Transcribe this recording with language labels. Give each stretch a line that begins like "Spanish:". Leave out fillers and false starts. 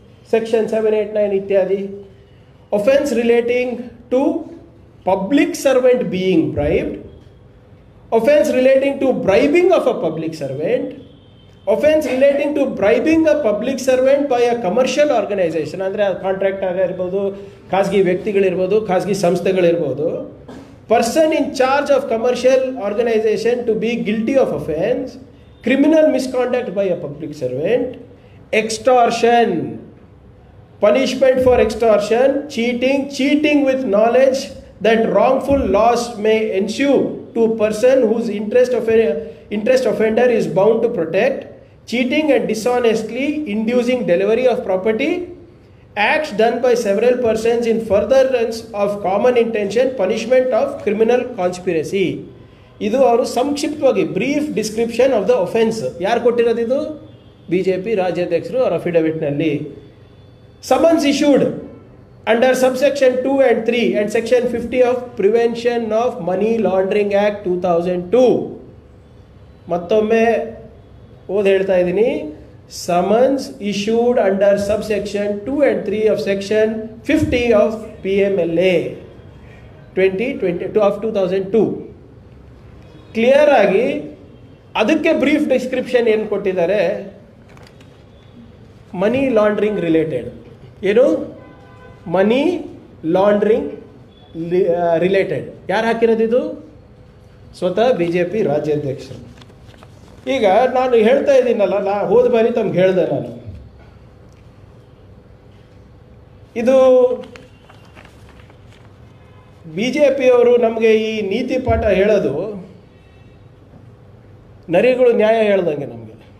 English: Section 7, 8, 9 ಇತ್ಯಾದಿ. Offence relating to public servant being bribed, offence relating to bribing of a public servant, offence relating to bribing a public servant by a commercial organization,
Kannada: ಅಂದರೆ contract ಆಗಿರ್ಬೋದು, ಖಾಸಗಿ ವ್ಯಕ್ತಿಗಳಿರ್ಬೋದು, ಖಾಸಗಿ ಸಂಸ್ಥೆಗಳಿರ್ಬೋದು.
English: Person in charge of commercial organization to be guilty of offence, criminal misconduct by a public servant, extortion, punishment for extortion, cheating with knowledge that wrongful loss may ensue to person whose interest offender is bound to protect, cheating and dishonestly inducing delivery of property, acts done by several persons in furtherance of common intention, punishment of criminal conspiracy.
Kannada: ಇದು ಅವರು ಸಂಕ್ಷಿಪ್ತವಾಗಿ
English: Brief description of the offence.
Kannada: ಯಾರು ಕೊಟ್ಟಿರೋದು ಇದು? BJP ರಾಜ್ಯಾಧ್ಯಕ್ಷರು ಅವರ ಅಫಿಡವಿಟ್ನಲ್ಲಿ.
English: Summons issued under subsection 2 and 3 and section 50 of Prevention of Money Laundering Act 2002.
Kannada: ಮತ್ತೊಮ್ಮೆ ಹೇಳ್ತಾ ಇದ್ದೀನಿ,
English: Summons issued under subsection 2 and 3 of section 50 of PMLA 2022 of 2002.
Kannada: Clear ಆಗಿ ಅದಕ್ಕೆ ಬ್ರೀಫ್ ಡಿಸ್ಕ್ರಿಪ್ಷನ್ ಏನು ಕೊಟ್ಟಿದ್ದಾರೆ? Money laundering related. ಏನು? Money laundering related. ಯಾರು ಹಾಕಿರೋದು ಇದು? ಸ್ವತಃ BJP ರಾಜ್ಯಾಧ್ಯಕ್ಷರು. ಈಗ ನಾನು ಹೇಳ್ತಾ ಇದ್ದೀನಲ್ಲ, ಹೋದ ಬಾರಿ ತಮ್ಗೆ ಹೇಳಿದೆ ನಾನು, ಇದು BJPಯವರು ನಮಗೆ ಈ ನೀತಿ ಪಾಠ ಹೇಳೋದು ನರಿಗಳು ನ್ಯಾಯ ಹೇಳ್ದಂಗೆ ನಮಗೆ.